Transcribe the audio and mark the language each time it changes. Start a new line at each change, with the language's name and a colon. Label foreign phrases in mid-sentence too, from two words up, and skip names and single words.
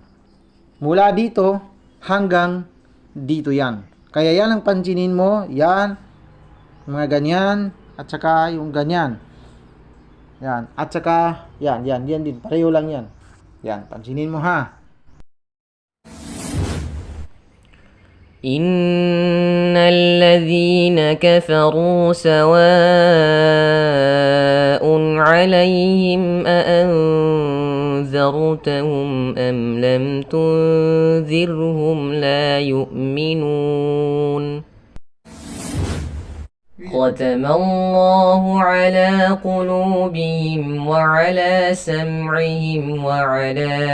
Filipino: Mula dito hanggang dito yan. Kaya yan ang pansinin mo. Yan. Mga ganyan. At saka yung ganyan. Yan. At saka yan din. Pareho lang yan. Yan. Pansinin mo ha.
Arabic: إن الذين كفروا سواء عليهم أأنذرتهم أم لم تنذرهم لا يؤمنون ختم الله على قلوبهم وعلى سمعهم وعلى